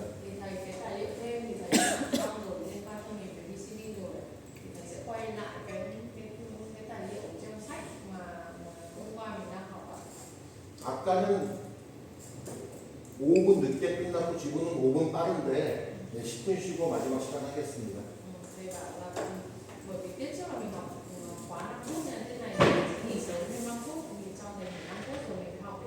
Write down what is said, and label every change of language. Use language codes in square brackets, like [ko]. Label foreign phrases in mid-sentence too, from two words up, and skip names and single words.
[vi] Thì thầy cái tài liệu thêm thì thầy đã xong rồi liên quan trong nghiệp về VCD rồi, thì thầy sẽ quay lại cái tài liệu trong sách mà hôm qua mình đang học ạ. [ko] 아까는 5분 늦게 끝나고 지금은 5분 빠른데 10분 쉬고 마지막 시간 하겠습니다. [vi] Thầy bảo là bởi vì tiết trước là mình học quá 5 phút nên thế này thì nghỉ sớm thêm 5 phút thì cho thầy nghỉ 5 phút rồi mình